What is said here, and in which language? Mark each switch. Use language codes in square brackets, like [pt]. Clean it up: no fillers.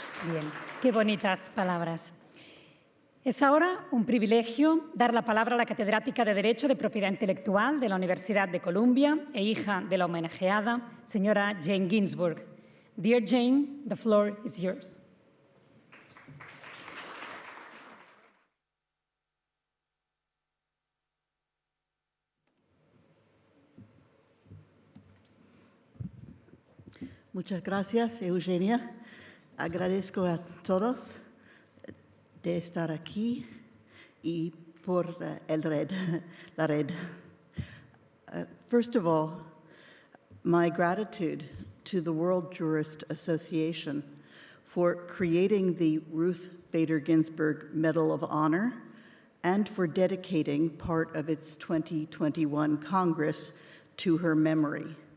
[es] Bien, qué bonitas palabras. Es ahora un privilegio dar la palabra a la catedrática de Derecho de Propiedad Intelectual de la Universidad de Columbia e hija de la homenajeada, señora Jane Ginsburg. [en] Dear Jane, the floor is yours. [es] Muchas gracias, Eugenia. Agradezco a todos de estar aquí y por la red. [en] First of all, my gratitude to the World Jurist Association for creating the Ruth Bader Ginsburg Medal of Honor and for dedicating part of its 2021 Congress to her memory.